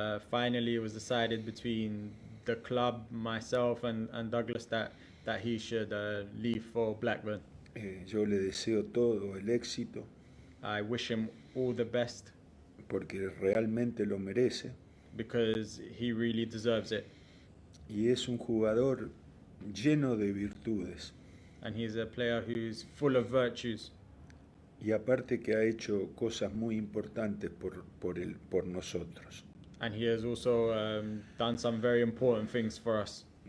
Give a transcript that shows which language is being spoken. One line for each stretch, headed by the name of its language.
English: Finally, it was decided between the club, myself, and Douglas that he should leave for Blackburn.
Spanish: Yo le deseo todo el éxito.
English: I wish him all the best.
Spanish: Porque realmente lo merece.
English: Because he really deserves it.
Spanish: Y es un jugador lleno de virtudes.
English: And he's a player who's full of virtues.
Spanish: Y aparte que ha hecho cosas muy importantes por nosotros.
English: And he has also done some very important things for us.